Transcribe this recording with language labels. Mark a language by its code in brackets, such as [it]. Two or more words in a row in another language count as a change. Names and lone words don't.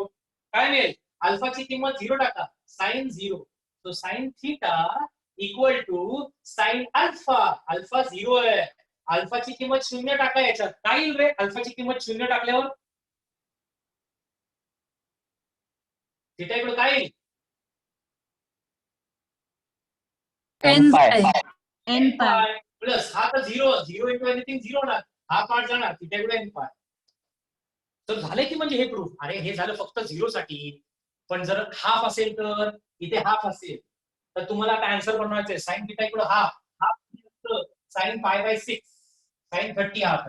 [mr] काय मिळेल? अल्फाची किंमत 0 टाका. साइन 0. [en] so sine theta equal to sine alpha. [mr] अल्फा 0 आहे. अल्फाची किंमत 0 टाका याच्यात. काय येईल रे अल्फाची किंमत 0 टाकल्यावर? थिटा इकडे काय येईल? [en] n pi. n pi. [mr] प्लस हा तर 0 [en] into anything [mr] 0 ना. हा पार्ट जाणार. थिटा इकडे [en] n pi. [mr] तर झाले की म्हणजे हे प्रूफ. अरे हे झालं फक्त 0 साठी. पण जर हाफ असेल तर इथे हाफ असेल तर तुम्हाला आता आन्सर बनवायचं [en] sine theta equal half sine pi by 6 sine 30 half.